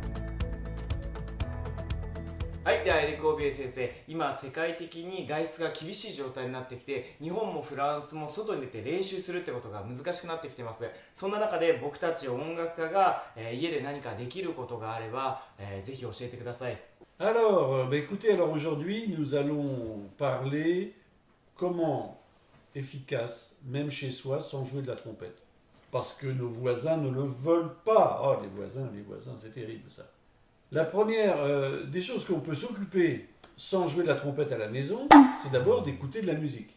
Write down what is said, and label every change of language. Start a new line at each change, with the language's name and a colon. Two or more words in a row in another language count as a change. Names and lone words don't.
Japanese: はい、ではエリック・オビエ先生、今世界的に外出が厳しい状態になってきて、日本もフランスも外に出て練習するってことが難しくなってきてます。そんな中で僕たち音楽家が、家で何かできることがあれば、ぜひ教えてください。
French: Alors, écoutez, alors aujourd'hui, nous allons parler comment efficace, même chez soi, sans jouer de la trompette. Parce que nos voisins ne le veulent pas. Oh, les voisins, c'est terrible ça. La première des choses qu'on peut s'occuper sans jouer de la trompette à la maison, c'est d'abord d'écouter de la musique.